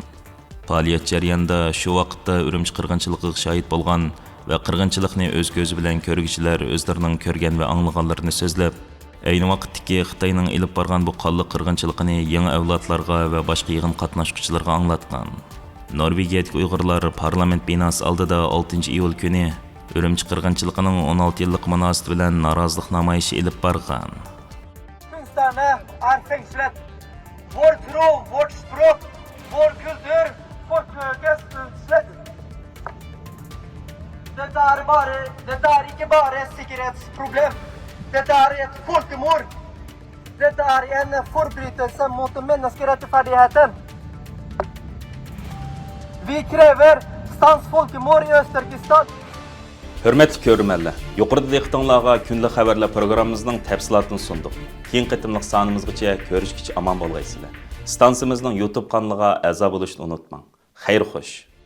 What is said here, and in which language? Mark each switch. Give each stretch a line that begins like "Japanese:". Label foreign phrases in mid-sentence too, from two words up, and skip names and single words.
Uzbek: Faoliyat jarayonida shu vaqtda Urumchi qirg'inchiligiga shohid bo'lgan va qirg'inchilikni o'z ko'zi bilan ko'rguvchilar o'zlarining ko'rgan va anglaganlarini so'zlab, ayni vaqtdagi Xitoyning ilib borgan bu qonli qirg'inchiligini yangi avlodlarga va boshqa yig'in qatnashuvchilarga anglatgan. Norvegiyadagi Uyg'urlar parlament binosi oldida 6-iyul kuni Urumchi qirg'inchiligining 16 yillik munosabati bilan norozilik namoyishi elib borgan.
Norwegian: Finstane är fängslet. Vår tro, vårt språk, vår kultur forsøkes utslettet. Dette er ikke bare et sikkerhetsproblem. Dette er et folkemord. Dette er en forbrytelse mot menneskerettigheten. Vi krever stans folkemord i Øst-Turkestan.
Uzbek: Hürmetli körürmenler, yuqorida diqqatingizga kunlik xabarlar programmamizning tafsilotini sundik. Keyingi qitimliq sonimizgacha ko'rishguncha omon bo'lgaysizlar. Stansimizning YouTube kanaliga a'zo bo'lishni unutmang. Xayr xo'sh.